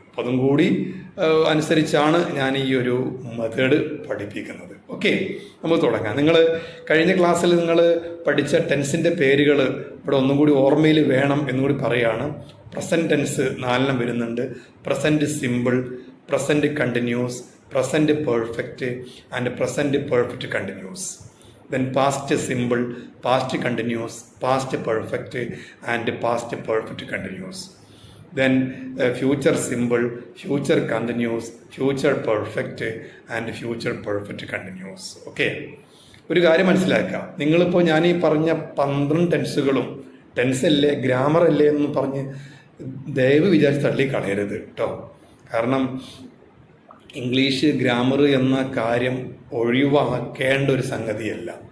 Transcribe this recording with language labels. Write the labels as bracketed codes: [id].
[ml] അപ്പോൾ അതും കൂടി അനുസരിച്ചാണ് ഞാൻ ഈ ഒരു മെത്തേഡ് പഠിപ്പിക്കുന്നത്. ഓക്കെ, നമുക്ക് തുടങ്ങാം. നിങ്ങൾ കഴിഞ്ഞ ക്ലാസ്സിൽ നിങ്ങൾ പഠിച്ച ടെൻസിൻ്റെ പേരുകൾ ഇവിടെ ഒന്നും കൂടി ഓർമ്മയിൽ വേണം എന്നുകൂടി പറയുകയാണ്. പ്രസൻറ്റ് ടെൻസ് 4 വരുന്നുണ്ട്. Present simple, present continuous, [en] present perfect and present perfect continuous. Then past simple, past continuous, past perfect and past perfect continuous. Then future simple, future continuous, future perfect and future perfect continuous. Okay. [ml] ഒരു കാര്യം മനസ്സിലാക്കുക, നിങ്ങളിപ്പോൾ ഞാൻ ഈ പറഞ്ഞ 12 ടെൻസുകളും tense അല്ലേ grammar അല്ലേ എന്ന് പറഞ്ഞ് ദയവ് വിചാരിച്ച് തള്ളിക്കളയരുത് കേട്ടോ. കാരണം ഇംഗ്ലീഷ് ഗ്രാമർ എന്ന കാര്യം ഒഴിവാക്കേണ്ട ഒരു സംഗതിയല്ല.